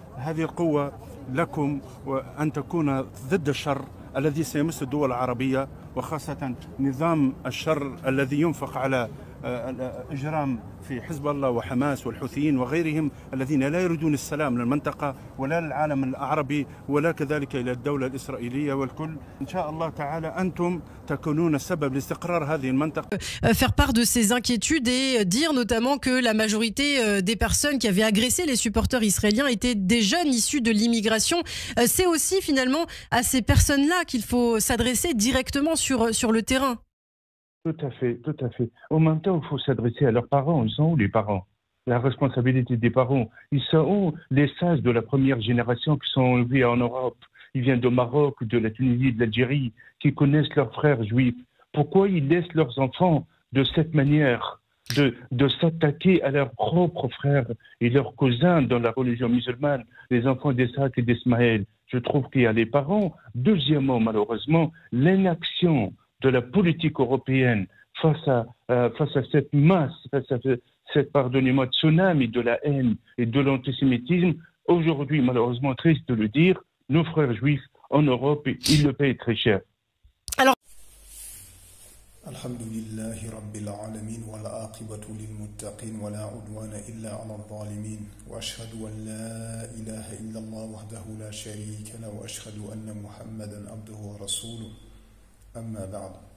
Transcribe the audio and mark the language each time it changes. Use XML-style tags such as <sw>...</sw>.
<ar>هذه القوة لكم، وأن تكون ضد الشر الذي سيمس الدول العربية، وخاصة نظام الشر الذي ينفق على الإجرام في حزب الله وحماس والحوثيين وغيرهم الذين لا يريدون السلام للمنطقة ولا للعالم العربي ولا كذلك إلى الدولة الإسرائيلية والكل. إن شاء الله تعالى أنتم تكونون السبب لاستقرار هذه المنطقة.</ar> <fr>Faire part de ses inquiétudes et dire notamment que la majorité des personnes qui avaient agressé les supporters israéliens étaient des jeunes issus de l'immigration. C'est aussi finalement à ces personnes-là qu'il faut s'adresser directement sur le terrain. Tout à fait, tout à fait. En même temps, il faut s'adresser à leurs parents. Ils sont où les parents? La responsabilité des parents. Ils sont où les sages de la première génération qui sont élevés en Europe? Ils viennent du Maroc, de la Tunisie, de l'Algérie, qui connaissent leurs frères juifs. Pourquoi ils laissent leurs enfants de cette manière de s'attaquer à leurs propres frères et leurs cousins dans la religion musulmane, les enfants d'Isaac et d'Ismaël? Je trouve qu'il y a les parents. Deuxièmement, malheureusement, l'inaction de la politique européenne face à cette masse, face à cette, pardonnez-moi, tsunami de la haine et de l'antisémitisme. Aujourd'hui, malheureusement, triste de le dire, nos frères juifs en Europe, ils le payent très cher. Alors,</fr> <ar>الحمد لله رب العالمين والعاقبة للمتقين ولا عدوان إلا على الظالمين وأشهد أن لا إله إلا الله وحده لا شريك له وأشهد أن محمدا عبده ورسوله أما بعد.</ar>